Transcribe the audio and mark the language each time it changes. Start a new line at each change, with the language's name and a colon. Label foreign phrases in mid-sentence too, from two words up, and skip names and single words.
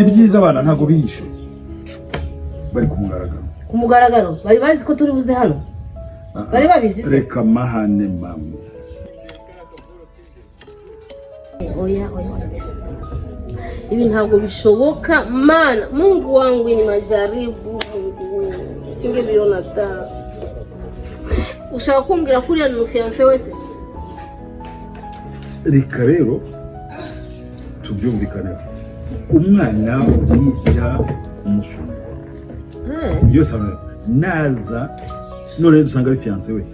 Kinyarwanda: Ibyiza abana ntago bihishe. Bari ku mugaragaro. Ku mugaragaro? Bari bazi ko turi buze hano? Bari babizi se? Reka mahane mama. Oya. Hivi ntabwo bishoboka mana.
Swahili: Mungu wangu ni majaribu. Singebiona ta.
Kinyarwanda: Ushaka kumbwira kuriya ni fiancé wese? Reka rero tubyumvikane. Umwana ujya kumusuma. Byose naza none dusanga ari fiancé we.